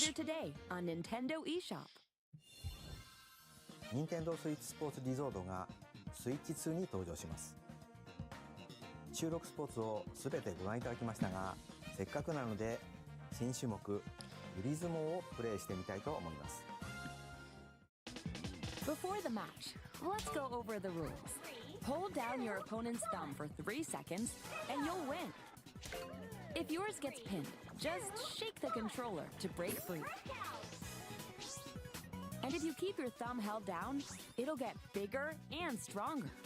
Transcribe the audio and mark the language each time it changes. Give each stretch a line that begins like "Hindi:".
English: later today on Nintendo eShop.
Japanese: 任天堂スイッチスポーツリゾートがスイッチ2に登場します。収録スポーツをすべてご覧いただきましたが、せっかくなので新種目グリズモをプレイしてみたいと思います。
English: Before the match, let's go over the rules. Hold down your opponent's thumb for 3 seconds, and you'll win. If yours gets pinned, just shake the controller to break free. And if you keep your thumb held down, it'll get bigger and stronger.